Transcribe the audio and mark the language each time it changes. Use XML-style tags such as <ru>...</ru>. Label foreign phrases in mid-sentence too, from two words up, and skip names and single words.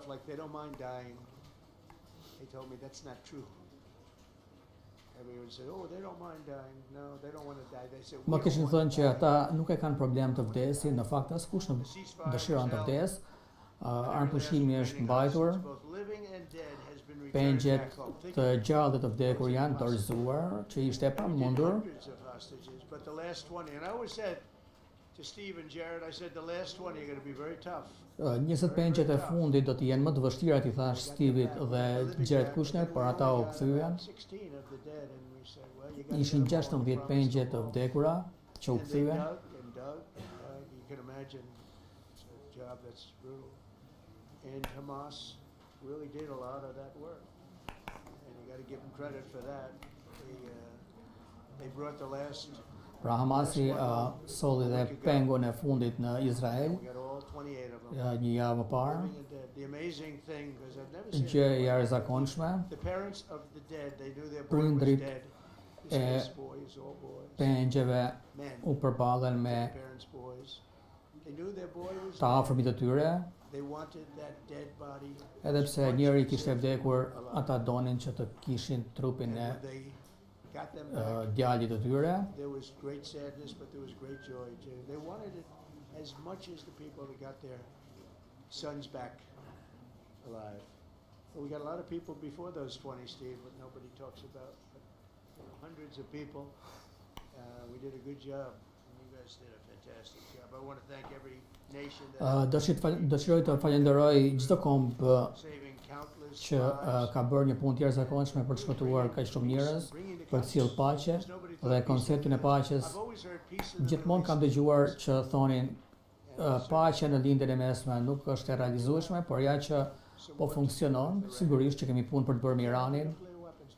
<sq>Më kishin thënë që ata nuk e kanë problem të vdesin, në fakt askush nuk dëshiron të vdes. Armëpushimi është mbajtur. Pengjet të gjallë dhe të vdekur janë dorëzuar, që ishte e pamundur.</sq> <en>But the last 20, and I always said to Steve and Jared, I said the last 20 are going to be very tough.</en> <sq>20 pengjet e fundit do të jenë më të vështira, i thash Steve-it dhe Jared Kushner, por ata u kthyen. Ishin 16 pengje të vdekura që u kthyen.</sq> <en>You can imagine it's a job that's brutal. And Hamas really did a lot of that work. And you got to give them credit for that. They brought the last.</en> <sq>Pra Hamasi solli dhe pengun e fundit në Izrael, një javë më parë. Gjë e jashtëzakonshme. Prindrit e pengjeve u përballen me të afërmit të tyre. Edhe pse njëri kishte vdekur, ata donin që të kishin trupin e djalit të tyre.</sq> <en>There was great sadness, but there was great joy too. They wanted it as much as the people that got their sons back alive. Well, we got a lot of people before those 20, Steve, but nobody talks about. But, hundreds of people. We did a good job. And you guys did a fantastic job. I want to thank every nation that</en> <sq>Dëshiroj të falenderoj çdo kombë që ka bërë një punë të jashtëzakonshme për të shpëtuar kaq shumë njerëz, për të sjellë paqe dhe konceptin e paqes. Gjithmonë kam dëgjuar që thonin paqja në lindjen e mesme nuk është e realizueshme, por ja që po funksionon, sigurisht që kemi punë për të bërë me Iranin.</sq>